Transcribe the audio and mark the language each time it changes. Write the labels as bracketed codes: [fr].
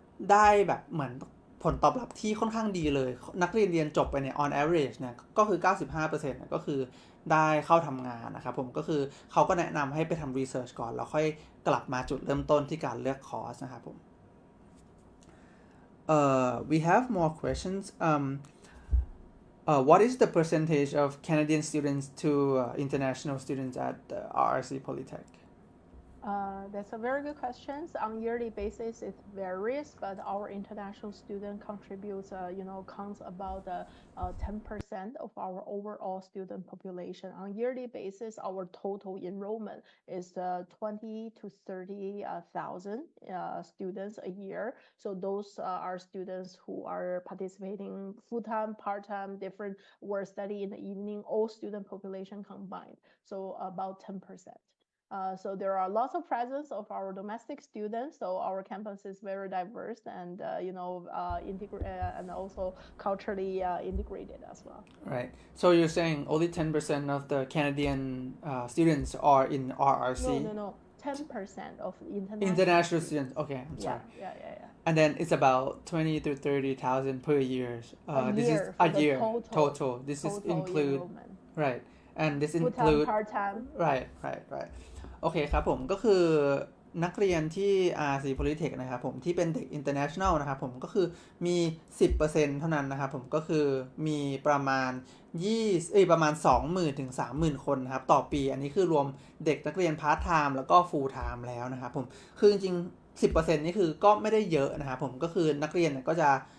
[th] ได้แบบเหมือนผลตอบรับที่ค่อนข้างดีเลยนักเรียนจบไปเนี่ย on average เนี่ยก็คือ 95% ก็คือได้เข้าทำงานนะครับผมก็คือเขาก็แนะนำให้ไปทำ research ก่อนแล้วค่อยกลับมาจุดเริ่มต้นที่การเลือกคอร์สนะครับผม [en] we have more questions what is the percentage of Canadian students to international students at RRC Polytech? That's a very good question. On yearly basis, it varies, but our international student contributes, counts about 10% of our overall student population. On yearly basis, our total enrollment is 20 to 30,000 students a year. So those are students who are participating full-time, part-time, different work study in the evening, all student population combined. So about 10%. So there are lots of presence of our domestic students. So our campus is very diverse and and also culturally integrated as well. Right. So you're saying only 10% of the Canadian students are in RRC? No. 10% of international students. Okay, I'm sorry. Yeah. And then it's about 20 to 30,000 per year. This is a year total. This is include enrollment. Right. And this include part-time. Right. [th] โอเคครับผมก็คือนักเรียนที่ RRC Polytech นะครับผมที่เป็นเด็ก international นะครับผมก็คือมี 10% เท่านั้นนะครับผมก็คือมีประมาณ20,000 ถึง 30,000 คนนะครับต่อปีอันนี้คือรวมเด็กนักเรียน part time แล้วก็ full time แล้วนะครับผมคือจริงๆ 10% นี่คือก็ไม่ได้เยอะนะครับผมก็คือนักเรียนก็จะ